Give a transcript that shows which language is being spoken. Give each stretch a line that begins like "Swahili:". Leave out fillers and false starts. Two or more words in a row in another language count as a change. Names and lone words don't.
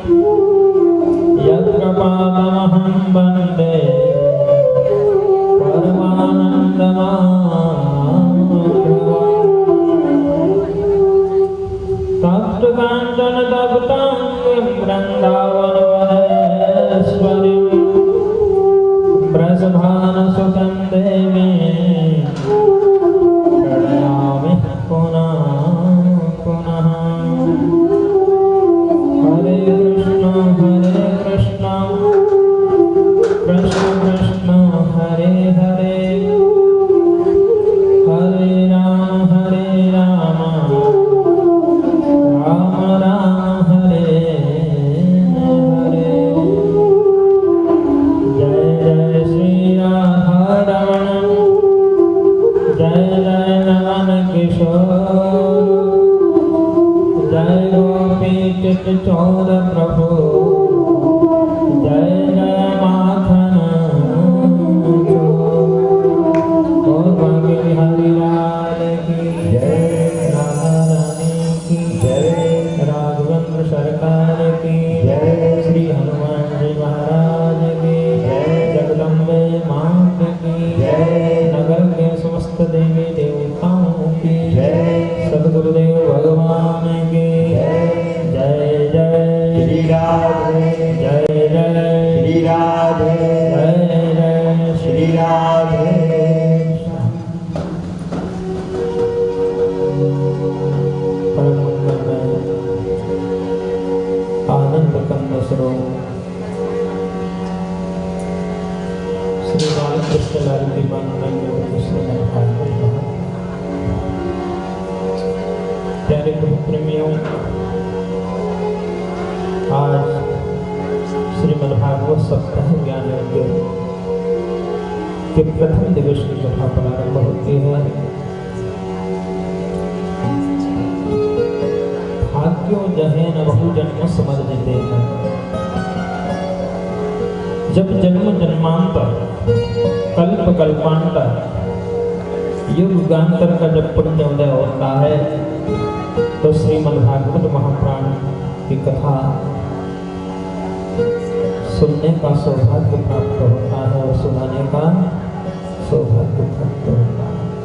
Sanskrit: यत्कृपातमहं वन्दे तप्तकाञ्चन तप्ताङ्गीं वृन्दावनवनेश्वरीं वृषभानुसुतं देवीं प्रणमामि पुनः पुनः हरे कृष्ण कृष्ण कृष्ण हरे हरे हरे राम राम राम हरे हरे
Hindi: जय जय श्री राधारमण जय जय नवन किशोर जय गोपी चित चौर प्रभु जय जय माखन चोर हरि लाल की जय राधा रानी की जय राघवेंद्र सरकार की जय श्री हनुमान जी महाराज की जय जगदम्बे मात की जय नगर के समस्त देवी देवताओं की जय सद्गुरुदेव भगवान की जय जय श्री राधे जय जय श्री राधे जय जय श्री राधे परम मंगलमय आनंद कंद स्वरूप श्री बालकृष्ण लाल की प्यारे गुरु प्रेमियों, आज श्रीमद्भागवत सप्ताह ज्ञान यज्ञ के प्रथम दिवस की कथा प्रारंभ होती है।
Sanskrit: भाग्यो जहे न बहु जन्म समर्जिते हैं।
Hindi: जब जन्म जन्मांतर कल्प कल्पांतर युग गांतर का जब पुण्य उदय होता है तो श्रीमद्भागवत महापुराण की कथा सुनने का सौभाग्य प्राप्त होता है और सुनाने का सौभाग्य प्राप्त होता है।